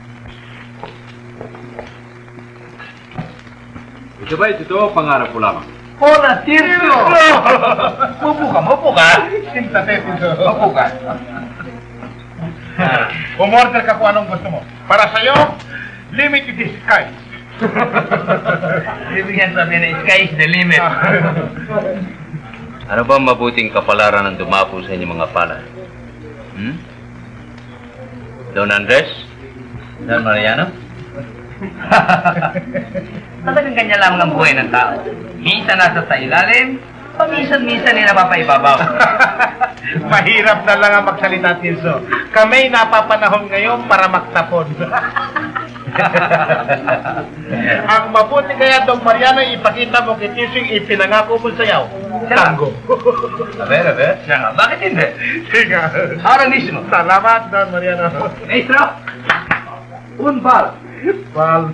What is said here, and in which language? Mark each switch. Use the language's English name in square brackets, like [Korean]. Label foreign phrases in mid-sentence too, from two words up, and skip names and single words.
[Filipino] Ito ba ito? Pangarap ko lamang. Hola, Tirso! Maupo ka. Sintate ito. Maupo ka. Umorder ka kung anong gusto mo. Para sa'yo, [English] limited is sky. [Filipino] Ibigyan sabihin na [English] sky is the limit. [Filipino] Ano ba ang mabuting kapalaran ng dumapo sa inyong mga palad? Don Andres? Don Mariano? Talagang ganyan lamang ang buhay ng tao. Minsan nasa sa ilalim, paminsan-minsan ay napapaibabaw. Mahirap na lang ang magsalita, Tirso. Kami napapanahon ngayon para magtapon. Ang mabuti kaya, Dong Mariano, ipakita mo kay Tirso yung ipinangako mo sayaw. Tango. Aber. Siya nga, bakit hindi? Sige. [Spanish] Ahora mismo. [Filipino] Salamat, Don Mariano. [Spanish] Maestro! Un bal. [Filipino] Well,